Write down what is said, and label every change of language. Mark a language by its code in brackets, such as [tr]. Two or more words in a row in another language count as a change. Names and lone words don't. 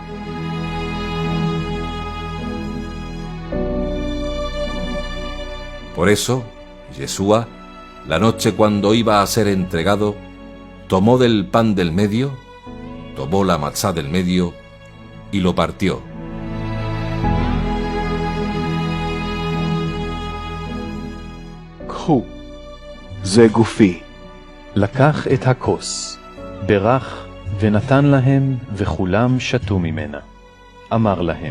[es] Por eso, Yeshua, la noche cuando iba a ser entregado, tomó del pan del medio, tomó la matzá del medio y lo partió. [he] קחו, זה גופי. לקח את הכוס, ברך ונתן להם, וכולם שתו ממנה. אמר להם,